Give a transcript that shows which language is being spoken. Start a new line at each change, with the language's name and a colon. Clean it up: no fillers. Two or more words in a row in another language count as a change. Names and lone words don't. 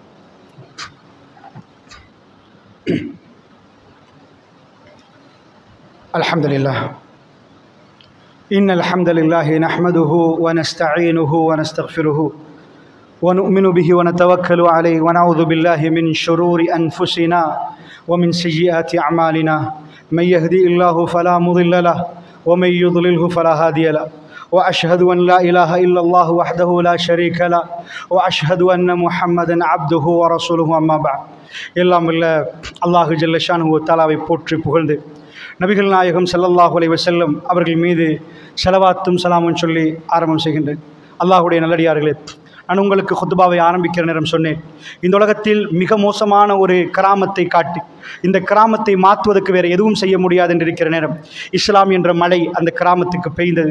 Arabic: الحمد لله إن الحمد لله نحمده ونستعينه ونستغفره ونؤمن به ونتوكل عليه ونعوذ بالله من شرور أنفسنا ومن سيئات أعمالنا من يهده الله فلا مضل له ومن يضلله فلا هادي له وأشهد أن لا إله إلا الله وحده لا شريك له وأشهد أن محمدا عبده ورسوله أما بعد.
Tamil: எல்லாம் வல்ல அல்லாஹ்
Arabic: جل شأنه
Tamil: தஆலாவை போற்றி புகழ்ந்து நபிகள் நாயகம்
Arabic: صلى الله عليه وسلم
Tamil: அவர்கள் மீது ஸலவாத்தும் ஸலாமும் சொல்லி ஆரம்பம் செய்கின்றேன். அல்லாஹ்வுடைய நல்லடியார்களே, நான் உங்களுக்கு குத்துபாவை ஆரம்பிக்கிற நேரம் சொன்னேன், இந்த உலகத்தில் மிக மோசமான ஒரு கராமத்தை காட்டி இந்த கிராமத்தை மாற்றுவதற்கு வேறு எதுவும் செய்ய முடியாது என்று இருக்கிற நேரம் இஸ்லாம் என்ற மழை அந்த கிராமத்துக்கு பெய்தது.